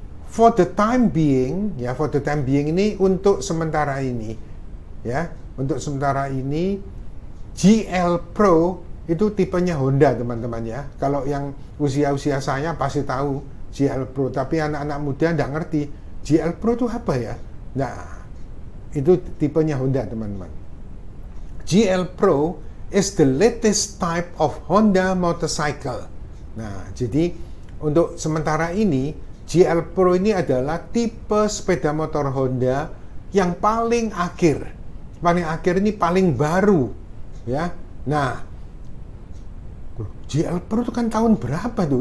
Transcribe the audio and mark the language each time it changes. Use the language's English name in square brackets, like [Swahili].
[English] For the time being, [Indonesian] ya, [English] for the time being [Indonesian] ini untuk sementara ini, ya, untuk sementara ini GL Pro itu tipenya Honda teman-teman ya. Kalau yang usia-usia saya pasti tahu GL Pro, tapi anak-anak muda nggak ngerti GL Pro itu apa ya. Nah, itu tipenya Honda teman-teman. [English] GL Pro is the latest type of Honda motorcycle. [Indonesian] Nah, jadi untuk sementara ini GL Pro ini adalah tipe sepeda motor Honda yang paling akhir. Paling akhir ini paling baru, ya. Nah, GL Pro itu kan tahun berapa tuh?